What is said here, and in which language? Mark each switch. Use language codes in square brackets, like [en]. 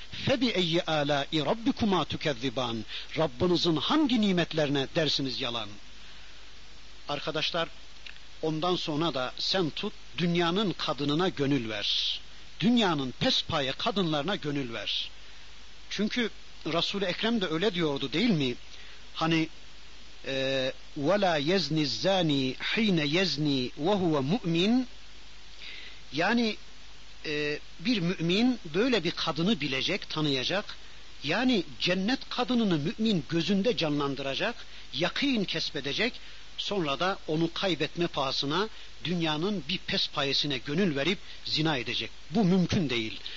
[ar] "Febi eyyi âlâ-i rabbikuma tükezziban." [tr] Rabbinizin hangi nimetlerine dersiniz yalan? Arkadaşlar, ondan sonra da sen tut dünyanın kadınına gönül ver. Dünyanın pespaye kadınlarına gönül ver. Çünkü Resul-i Ekrem de öyle diyordu değil mi? Hani [ar] وَلَا يَزْنِ الزَّانِي حِينَ يَزْنِي وَهُوَ مُؤْمِن. [tr] Yani bir mümin böyle bir kadını bilecek, tanıyacak. Yani cennet kadınını mümin gözünde canlandıracak, yakîn kesbedecek. Sonra da onu kaybetme pahasına dünyanın bir pespayesine gönül verip zina edecek. Bu mümkün değil.